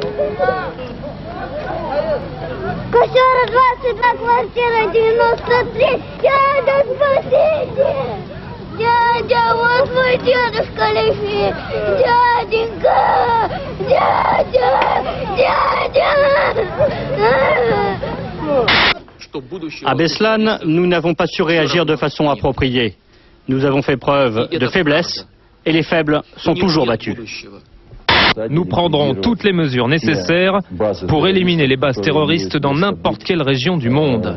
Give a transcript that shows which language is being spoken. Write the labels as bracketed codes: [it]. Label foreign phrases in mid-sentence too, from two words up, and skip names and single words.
[ru] Квартира 22, квартира 93. Дядя, спасите! Дядя, вот мой дедушка лежит. Дяденька! Дядя! [fr] À Beslan, nous n'avons pas su réagir de façon appropriée. Nous avons fait preuve de faiblesse et les faibles sont toujours battus. Nous prendrons toutes les mesures nécessaires pour éliminer les bases terroristes dans n'importe quelle région du monde.